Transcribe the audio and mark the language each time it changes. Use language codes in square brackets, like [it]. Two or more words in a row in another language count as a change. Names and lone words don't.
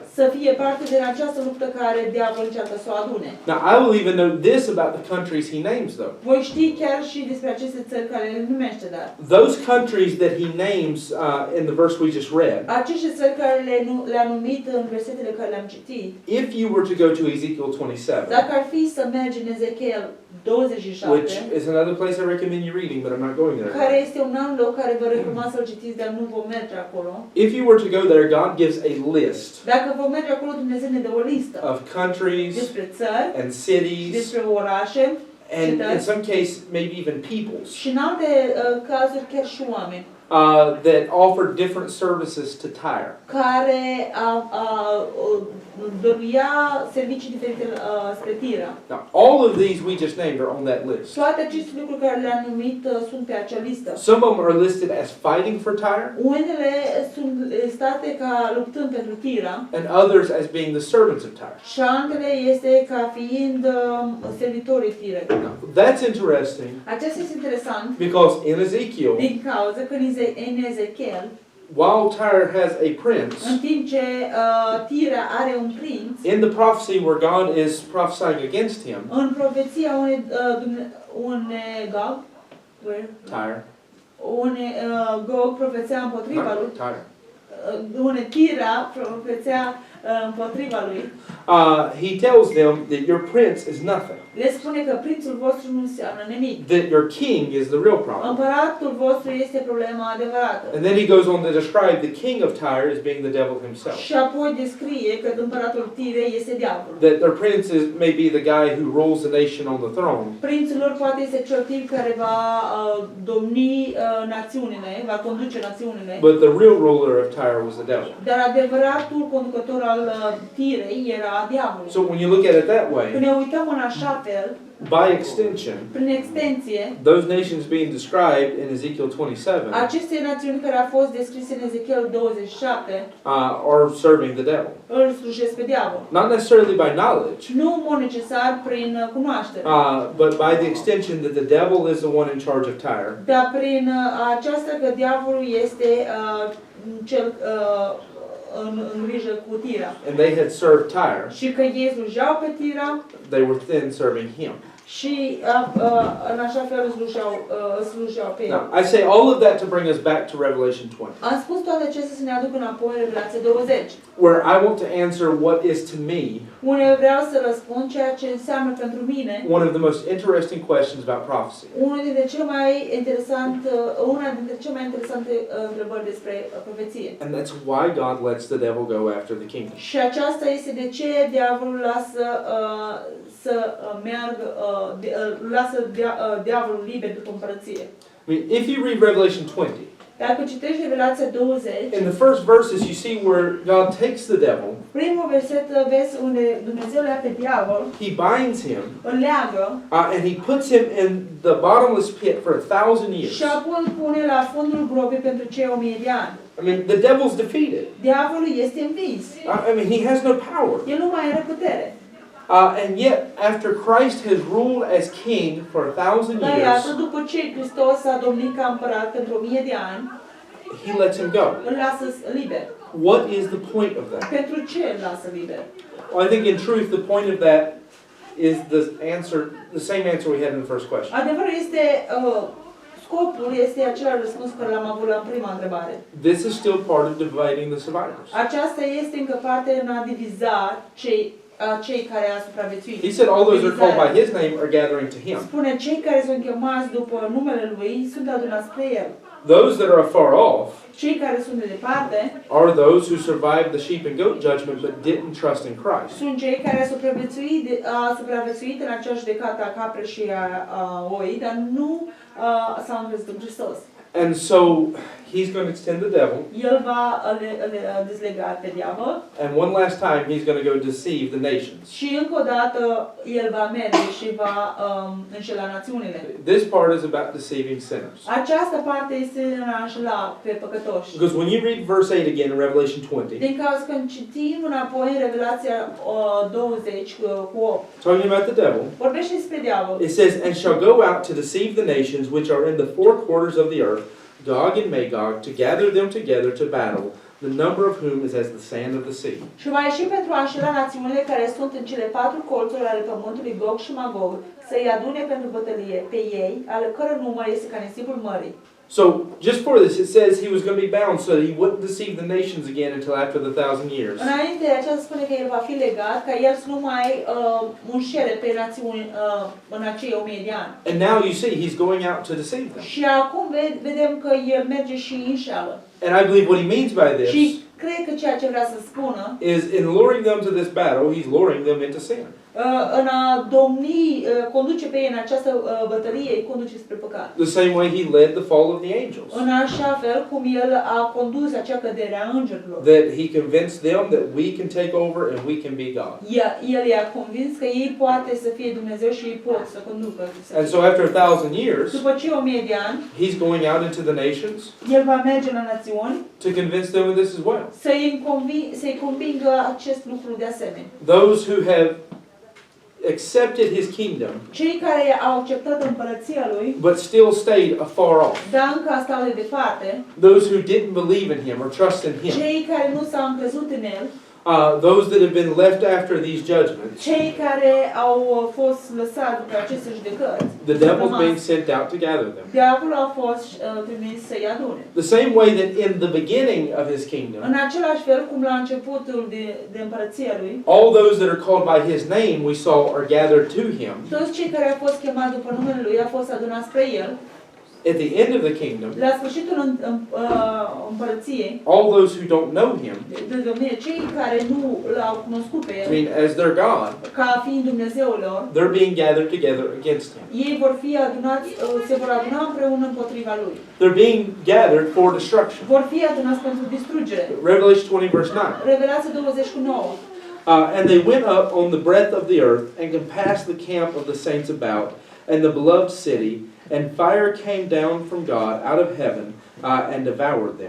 [ro] Să fie parte din această luptă care diavolul încearcă să o adune. [en] Now, I will even note this about the countries he names, though. [ro] Voi ști chiar și despre aceste țări care le numește, dar [en] Those countries that he names in the verse we just read, [ro] aceste țări care le-a numit în versetele care le-am citit, [en] if you were to go to Ezekiel 27, [ro] dacă ar fi să mergi în Ezechiel 27, [en] which is another place I recommend you reading, but I'm not going there. [ro] care este un alt loc care vă recomand să-l citiți, dar nu vom merge acolo. [en] If you were to go there, God gives a list [ro] Dacă vom merge acolo, Dumnezeu ne dă o listă [en] of countries [ro] despre țări, [en] and cities, [ro] despre orașe, [en] and in some case, maybe even peoples, [ro] și în alte cazuri chiar și oameni, [en] that offer different services to Tyre. [ro] care dăruia servicii diferite spre Tira. [en] Now, all of these we just named are on that list. [ro] Toate aceste lucruri care le-am numit sunt pe acea listă. [en] Some of them are listed as fighting for Tyre, [ro] Unele sunt listate ca luptând pentru Tira [en] and others as being the servants of Tyre. [ro] și altele este ca fiind servitorii Tirei. [en] Now, that's interesting [ro] Acesta este interesant [en] because in Ezekiel, [ro] din cauza că în Ezechiel, [en] while Tyre has a prince, [ro] în timp ce Tira are un prinț, [en] in the prophecy where God is prophesying against him, [ro] în profeția unei Gog, [en] Tyre, [ro] Gog profețea împotriva lui, [en] Tyre. [ro] unei Tira profețea împotriva lui, [en] he tells them that your prince is nothing, [ro] le spune că prințul vostru nu înseamnă nimic. [en] that your king is the real problem. [ro] Împăratul vostru este problema adevărată. [en] And then he goes on to describe the king of Tyre as being the devil himself. [ro] Și apoi descrie că împăratul Tirei este diavolul. [en] That their prince may be the guy who rules the nation on the throne, [ro] Prințul lor poate este cel tip care va domni națiunile, va conduce națiunile. [en] but the real ruler of Tyre was the devil. [ro] Dar adevăratul conducător al Tirei era diavolul. [en] So when you look at it that [ro] Când [en] way, [ro] ne uităm în așa fel, [en] by extension, [ro] prin extensie, [en] those nations being described in Ezekiel 27 [ro] aceste națiuni care au fost descrise în Ezechiel 27 [en] are serving the devil. [ro] îl slujesc pe diavol. [en] Not necessarily by knowledge, [ro] Nu în mod necesar prin cunoaștere, [en] but by the extension that the devil is the one in charge of Tyre, [ro] dar prin aceasta că diavolul este cel în grijă cu Tira. [en] and they had served Tyre, [ro] Și că ei slujeau pe Tira [en] they were then serving him. [ro] și în așa fel slujeau pe el. [en] Now, I say all of that to bring us back to Revelation 20, [ro] Am spus toate acestea să ne aduc înapoi în Revelație 20, [en] where I want to answer what is to me [ro] unde vreau să răspund ceea ce înseamnă pentru mine [en] one of the most interesting questions about prophecy. [ro] una dintre cele mai interesante întrebări despre profeție. [en] And that's why God lets the devil go after the kingdom. [ro] Și aceasta este de ce diavolul lasă să meargă, diavolul liber după împărăție. [en] I mean, if you read Revelation 20, [ro] Dacă citești Revelația 20, [en] in the first verses you see where God takes the devil, [ro] primul verset vezi unde Dumnezeu le ia pe diavol, [en] he binds him, [ro] îl leagă [en] and he puts him in the bottomless pit for 1,000 years. [ro] și apoi îl pune la fundul gropii pentru cei 1000 de ani. [en] I mean, the devil's defeated. [ro] Diavolul este învins. [en] I mean, he has no power. [ro] El nu mai are putere. [en] And yet, after Christ has ruled as king for 1,000 [ro] Dar iată, [en] years, [ro] după ce Hristos a domnit ca împărat pentru 1000 de ani, [en] he lets him go. [ro] îl lasă liber. [en] What is the point of that? [ro] Pentru ce îl lasă liber? [en] Well, I think in truth, the point of that is the same answer we had in the first question. [ro] Adevărul este, scopul este același răspuns care l-am avut la prima întrebare. [en] This is still part of dividing the survivors. [ro] Aceasta este încă parte în a diviza cei care au supraviețuit. [en] He said all those are called by his name are gathering to him. [ro] Spune, cei care sunt chemați după numele lui sunt adunați spre el. [en] Those that are afar off [ro] Cei care sunt de departe [en] are those who survived the sheep and goat judgment but didn't trust in Christ. [ro] sunt cei care au supraviețuit în acea judecată a capre și a oi, dar nu s-au încrezut în Hristos. [en] And so he's going to extend the devil. [ro] El va dezlega pe diavol. [en] And one last time, he's going to go deceive the nations. [ro] Și încă o dată el va merge și va înșela națiunile. [en] This part is about deceiving sinners. [ro] Această parte este în a înșela pe păcătoși. [en] Because when you read verse 8 again in Revelation 20, [ro] Din cauza când citim înapoi în Revelația 20 cu 8, [en] talking about the devil, [ro] vorbește despre diavol. [en] it says, and shall go out to deceive the nations which are in the four quarters of the earth, Gog and Magog, to gather them together to battle, the number of whom is as the sand of the sea. [ro] Și va ieși pentru a înșela națiunile care sunt în cele patru colțuri ale pământului, Gog și Magog, să-i adune pentru bătălie pe ei, ale căror număr este ca nisipul mării. [en] So, just for this, it says he was going to be bound so that he wouldn't deceive the nations again until after the 1,000 years. [ro] Înainte de aceea spune că el va fi legat, ca el să nu mai înșele pe națiuni în acei 1000 de ani. [en] And now you see he's going out to deceive them. [ro] Și acum vedem că el merge și înșeală. [en] And I believe what he means by this [ro] Și cred că ceea ce vrea să spună [en] is in luring them to this battle, he's luring them into sin. [ro] în a domni, conduce pe ei în această bătălie, îi conduce spre păcat. [en] The same way he led the fall of the angels. [ro] În așa fel cum el a condus acea cădere a îngerilor. [en] That he convinced them that we can take over and we can be God. [ro] El i-a convins că ei poate să fie Dumnezeu și ei pot să conducă. [en] And so after 1,000 years, [ro] După ce 1000 de ani, [en] he's going out into the nations [ro] el va merge la națiuni [en] to convince them of this as well. [ro] să-i convingă acest lucru de asemenea. [en] Those who have accepted his kingdom, [ro] Cei care au acceptat împărăția lui, [en] but still stayed afar off. [ro] dar încă stau de departe, [en] Those who didn't believe in him or trust in him. [ro] cei care nu s-au încrezut în el, [en] Those that have been left after these judgments. [ro] cei care au fost lăsați după aceste judecăți, [en] The devil's being sent out to gather them. [ro] diavolul a fost trimis să-i adune. [en] The same way that in the beginning of his kingdom, [ro] În același fel cum la începutul de împărăția lui, [en] all those that are called by his name we saw are gathered to him. [ro] toți cei care au fost chemați după numele lui au fost adunați spre el. [en] At the end of the kingdom, [ro] La sfârșitul împărăției, [en] all those who don't know him, [ro] de domnie, cei care nu l-au cunoscut pe [en] I [ro] el, [en] mean, as their God, [ro] ca fiind Dumnezeul lor, [en] they're being gathered together against him. [ro] ei vor fi adunați, se vor aduna împreună împotriva lui. [en] They're being gathered for destruction. [ro] Vor fi adunați pentru distrugere. [en] Revelation 20 verse 9. [ro] Revelația 20:9. [en] And they went up on the breadth of the earth and compassed the camp of the saints about, and the beloved city, and fire came down from God out of heaven and devoured them.